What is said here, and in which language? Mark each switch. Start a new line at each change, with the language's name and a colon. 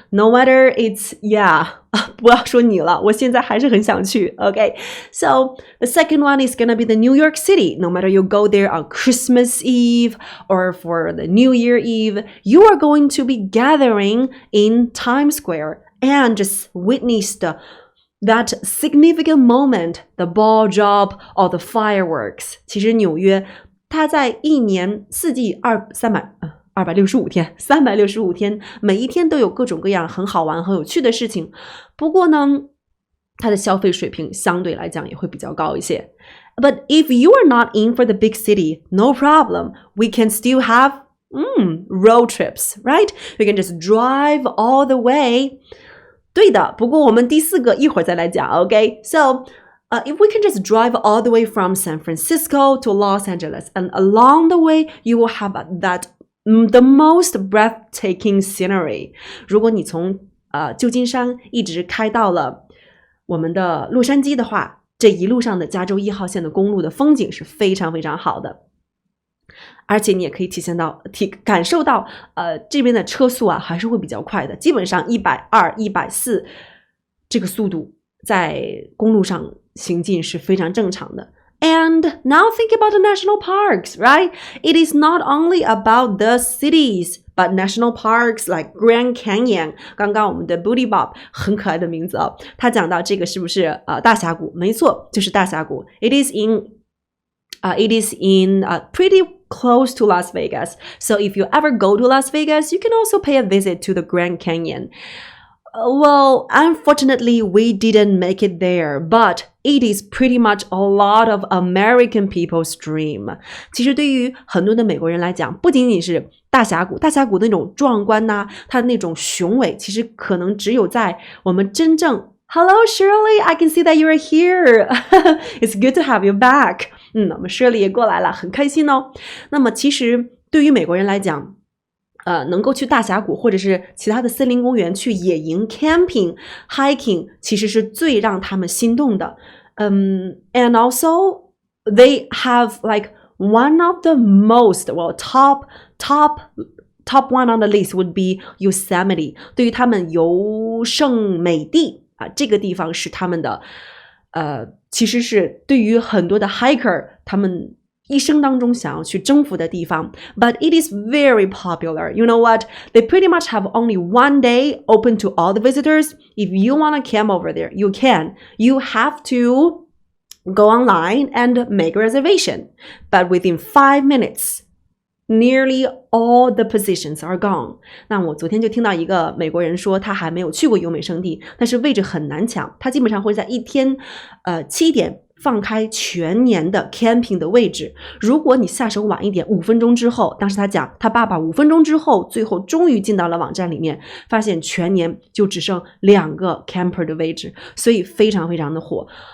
Chinese: No matter it's, 不要说你了，我现在还是很想去。
English: Okay, so the second one is gonna be the New York City. No matter you go there on Christmas Eve or for the New Year Eve, you are going to be gathering in Times Square and just witness that significant moment, the ball drop or the fireworks.
Chinese: 其实纽约它在一年四季365天，每一天都有各种各样很好玩很有趣的事情。不过呢，它的消费水平相对来讲也会比较高一些。
English: But if you are not in for the big city, no problem. We can still have road trips, right? We can just drive all the way. 对的，不过我们第四个一会儿再来讲 Okay, so if we can just drive all the way from San Francisco to Los Angeles, and along the way, you will have the most breathtaking scenery.
Chinese: 如果你从旧金山一直开到了我们的洛杉矶的话，这一路上的加州1号线的公路的风景是非常非常好的，而且你也可以感受到这边的车速还是会比较快的，基本上120、140这个速度在公路上行进是非常正常的。
English: And now think about the national parks, right? It is not only about the cities, but national parks like Grand Canyon.
Chinese: 刚刚我们的 Booty Bob 很可爱的名字他讲到这个是不是大峡谷？没错，就是大峡谷。
English: It is in pretty close to Las Vegas. So if you ever go to Las Vegas, you can also pay a visit to the Grand Canyon. Well, unfortunately, we didn't make it there, but it is pretty much a lot of American people's dream.
Chinese: 其实对于很多的美国人来讲，不仅仅是大峡谷那种壮观呐，它那种雄伟，其实可能只有在我们真正 Hello, Shirley, I can see that you're here.
English: It's good to have you back.
Chinese: 我们 Shirley 也过来了，很开心哦。那么其实对于美国人来讲，能够去大峡谷或者是其他的森林公园去野营 camping hiking 其实是最让他们心动的。
English: And also they have like one of the most top one on the list would be Yosemite.
Chinese: 对于他们优胜美地这个地方是他们的其实是对于很多的 hiker 他们一生当中想要去征服的地方 but it is very popular.
English: You know what? They pretty much have only one day open to all the visitors. If you want to camp over there, you can. You have to go online and make a reservation. But within 5 minutes, nearly all the positions are gone.
Chinese: 那我昨天就听到一个美国人说他还没有去过优美胜地，但是位置很难抢，他基本上会在一天7点放开全年的 camping 的位置。如果你下手晚一点5分钟之后，当时他讲他爸爸5分钟之后最后终于进到了网站里面，发现全年就只剩2个 camper 的位置，所以非常非常的火。